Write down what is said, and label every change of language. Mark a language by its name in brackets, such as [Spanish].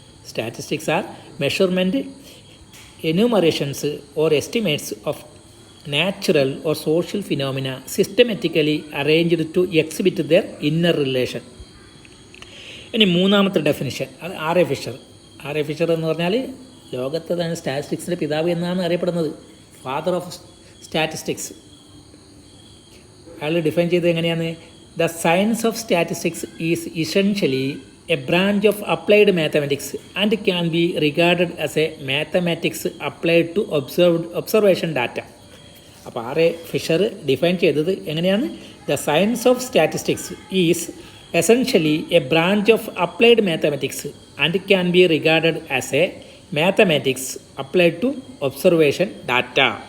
[English] Statistics are measurement, enumerations or estimates of natural or social phenomena systematically arranged to exhibit their inner relation. [Malayalam] ഇനി മൂന്നാമത്തെ definition, അത് R A Fisher. R A Fisher എന്ന് പറഞ്ഞാൽ ലോകത്തെ തന്നെ സ്റ്റാറ്റിസ്റ്റിക്സിൻ്റെ പിതാവ് എന്നാണ് അറിയപ്പെടുന്നത്. [English] Father of statistics. [Malayalam] അയാൾ ഡിഫൈൻ ചെയ്തത് എങ്ങനെയാണ്? [English] The science of statistics is essentially a branch of applied mathematics and can be regarded as a mathematics applied to observation data. [Malayalam] അപ്പോൾ ആർ എ ഫിഷർ ഡിഫൈൻ ചെയ്തത് എങ്ങനെയാണ്? [English] The science of statistics is essentially a branch of applied mathematics and can be regarded as a mathematics applied to observation data.